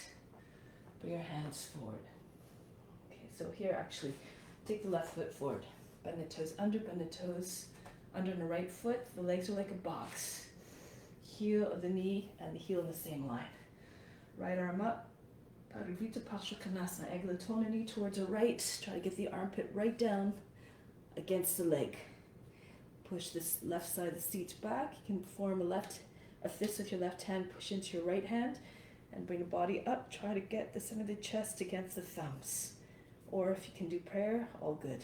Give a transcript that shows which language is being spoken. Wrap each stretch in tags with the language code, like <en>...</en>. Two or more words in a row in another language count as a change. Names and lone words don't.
<en>Bring your hands forward. Okay, so here actually, take the left foot forward. Bend the toes under the right foot. The legs are like a box. Heel of the knee and the heel in the same line. Right arm up.</en> <sa>Parivrita Parsvakonasana.</sa> <en>Eglatona knee towards the right. Try to get the armpit right down against the leg. Push this left side of the seat back. You can form a fist with your left hand. Push into your right hand. And bring the body up. Try to get the center of the chest against the thumbs. Or if you can do prayer, all good.</en>